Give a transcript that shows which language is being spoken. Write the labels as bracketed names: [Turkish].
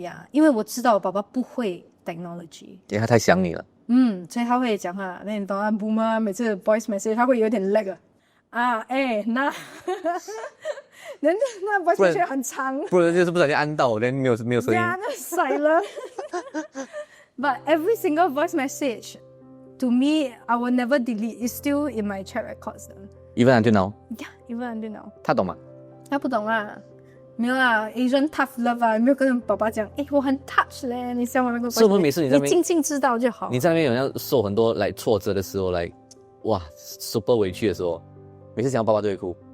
[Chinese] 因为我知道我爸爸不会 technology，因为他太想你了。所以他会讲话。那你懂啊 ，boomer 每次 voice message 他会有点 lag 那那 voice message 很长，不然就是不小心按到，连没有声音。那塞了。 [English] But every single voice message, to me, I will never delete. It's still in my chat records. Even until now. Yeah, even until now. [Chinese] 他懂吗？他不懂啦，没有啦 ， [English] Asian tough love [Chinese] 啊，没有跟爸爸讲，我很 touch 嘞，你像我那个。是不是每次你在那边，你静静知道就好。你在那边有要受很多来挫折的时候，来哇 super 委屈的时候，每次想到爸爸就会哭。